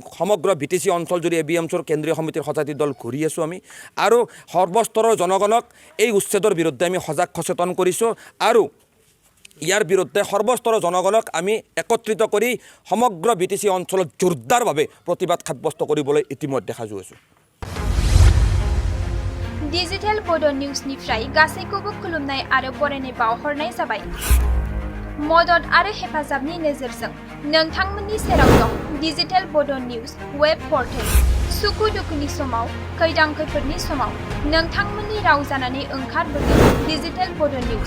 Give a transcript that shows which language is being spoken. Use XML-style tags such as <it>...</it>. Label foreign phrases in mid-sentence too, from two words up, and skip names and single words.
<as>সমগ্ৰ বিটিচি অঞ্চল যদি ABMCৰ কেন্দ্ৰীয় সমিতিৰ সজাতি দল ঘূৰি আছোঁ আমি, আৰু সৰ্বস্তৰৰ জনগণক এই উচ্ছেদৰ বিৰুদ্ধে আমি সজাগ সচেতন কৰিছোঁ। আৰু ইয়াৰ বিৰুদ্ধে সৰ্বস্তৰৰ জনগণক আমি একত্ৰিত কৰি সমগ্ৰ বিটিচি অঞ্চলত জোৰদাৰভাৱে প্ৰতিবাদ সাব্যস্ত কৰিবলৈ ইতিমধ্যে সাজু আছোঁ।</as> <brx>डिजिटेल bodonews-निफ्राय गासैखौबो खुलुमनाय आरो बरायनाय बावहरनाय जाबाय। मदद आरो हेफाजाबनि नोजोरजों नोंथांमोननि सेराव दं डिजिटेल bodonews</brx> <en>web portal.</en> <brx>सुखु दुखुनि समाव, खैदां खैफोदनि समाव नोंथांमोननि राव जानानै ओंखारबोगोन डिजिटेल bodonews।</brx>